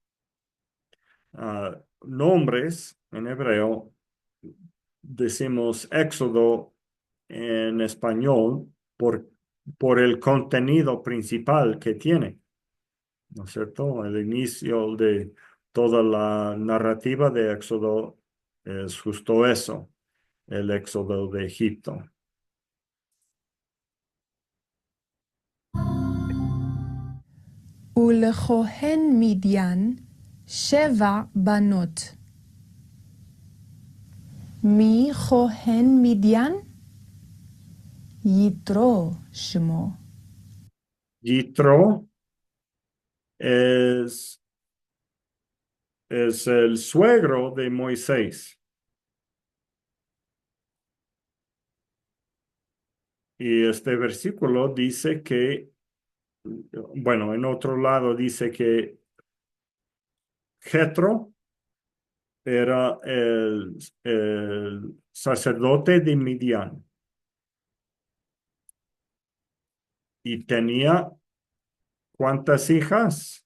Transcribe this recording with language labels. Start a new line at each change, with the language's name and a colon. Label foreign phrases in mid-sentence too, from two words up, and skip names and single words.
Spanish: Nombres en hebreo, decimos Éxodo en español por el contenido principal que tiene, ¿no es cierto? El inicio de toda la narrativa de Éxodo es justo eso, el Éxodo de Egipto.
Hebrew: ולכהן מדיין 7 בנות. מי כהן מדיין? יתרו שמו.
Spanish: Yitro es el suegro de Moisés. Y este versículo dice que, bueno, en otro lado dice que Jetro era el sacerdote de Midian y tenía ¿cuántas hijas?